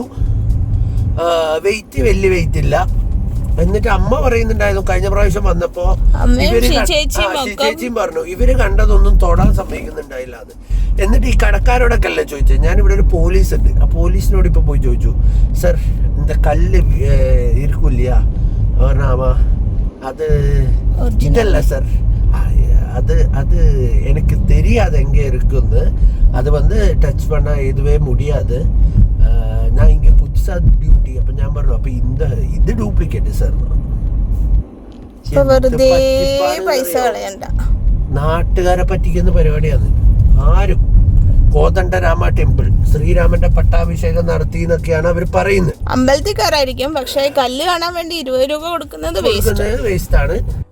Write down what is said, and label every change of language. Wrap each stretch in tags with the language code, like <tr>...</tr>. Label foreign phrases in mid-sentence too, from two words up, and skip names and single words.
<ml>വെയിറ്റ് വലിയ വെയിറ്റ് ഇല്ല. എന്നിട്ട് അമ്മ പറയുന്നുണ്ടായിരുന്നു കഴിഞ്ഞ പ്രാവശ്യം വന്നപ്പോ ചേച്ചിയും പറഞ്ഞു ഇവര് കണ്ടതൊന്നും തൊടാൻ സമ്മതിക്കുന്നുണ്ടായില്ല അത്. എന്നിട്ട് ഈ കടക്കാരോടൊക്കെ അല്ലേ ചോദിച്ചത്. ഞാനിവിടെ ഒരു പോലീസ് ഉണ്ട്, ആ പോലീസിനോട് ഇപ്പൊ പോയി ചോദിച്ചു, സർ</ml> <ta>இந்த കല്ല് இருக்கும் இல்லையா?</ta> <ml>പറഞ്ഞാ അത് ഇതല്ല സർ,</ml> <ta>அது எனக்கு தெரியாது எங்கே இருக்குன்னு. அது வந்து டச் பண்ண எதுவே முடியாது. நான் இங்கே புதுசா டியூட்டி.</ta> <ml>അപ്പം ഞാൻ പറഞ്ഞു അപ്പൊ ഇത് ഡ്യൂപ്ലിക്കേറ്റ് സർ. പൈസ കളയണ്ട. നാട്ടുകാരെ പറ്റിക്കുന്ന പരിപാടിയാണ്. ആരും കോദണ്ഡരാമ ടെമ്പിൾ ശ്രീരാമന്റെ പട്ടാഭിഷേകം നടത്തി എന്നൊക്കെയാണ് അവർ പറയുന്നത്. അമ്പലത്തിൽ കയറായിരിക്കും, പക്ഷെ കല്ല് കാണാൻ വേണ്ടി 20 രൂപ കൊടുക്കുന്നത് വേസ്റ്റ് ആണ്.</ml>